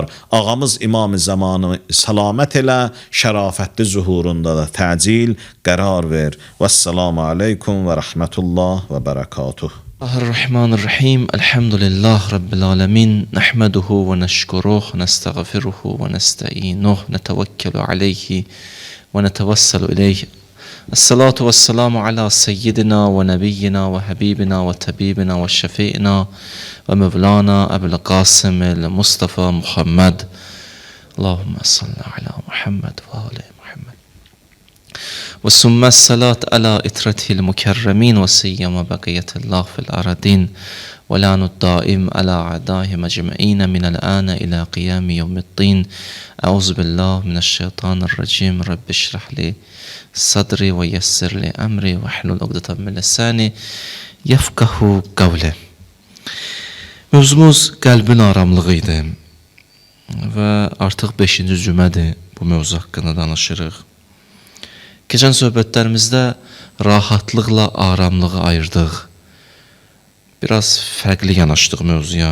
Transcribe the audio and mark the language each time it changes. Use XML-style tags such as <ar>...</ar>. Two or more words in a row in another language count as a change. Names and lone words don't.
<az>Ağamız İmam-ı Zamanı salamət elə, şərafətli zuhurunda da təcil qərar ver.</az> <ar>والسلام عليكم ورحمة الله وبركاته. بسم الله الرحمن الرحيم. الحمد لله رب العالمين. نحمده ونشكره، نستغفره ونستعينه، نتوكل عليه ونتوسل إليه. الصلاة والسلام على سيدنا ونبينا وحبيبنا وطبيبنا وشفيعنا ومولانا أبي القاسم المصطفى محمد. اللهم صل على محمد وآل محمد. وثم الصلاة على إترته المكرمين وسيما بقية الله في الأرضين ولعن الدائم على أعدائهم أجمعين من الآن إلى قيام يوم الدين. أعوذ بالله من الشيطان الرجيم. رب اشرح لي صدري ويسر لي أمري واحلل عقدة من لساني يفقهوا قولي.</ar> <az>Mövzumuz qəlbin aramlığı idi və artıq 5-ci cümədir bu mövzu haqqında danışırıq. Keçən söhbətlərimizdə rahatlıqla aramlığı ayırdıq. Biraz fərqli yanaşdıq mövzuya.</az>